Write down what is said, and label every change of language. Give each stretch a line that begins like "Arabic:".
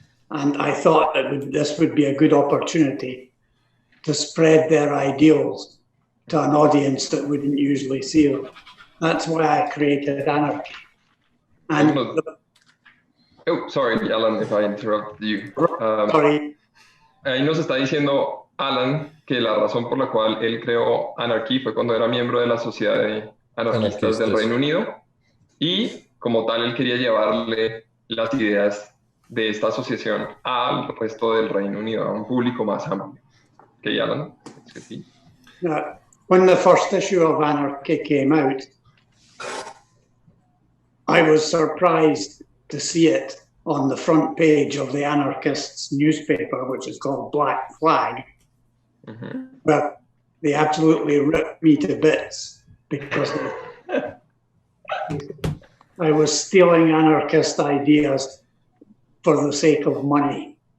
English: and I thought this would be a good opportunity to spread their ideals to an audience that wouldn't usually see them. That's why I created Anarchy. And oh, sorry, Alan, if I interrupt you. sorry.
Spanish: Ahí nos está diciendo Alan que la razón por la cual él creó Anarchy fue cuando era miembro de la Sociedad de Anarquistas del Reino Unido, y como tal él quería llevarle las ideas de esta asociación al resto del Reino Unido, a un público más amplio.
English: Okay, Alan?
Spanish: Sí.
English: When the first issue of Anarchy came out, I was surprised to see it on the front page of the anarchists' newspaper, which is called Black Flag. But they absolutely ripped me to bits because I was stealing anarchist ideas for the sake of money.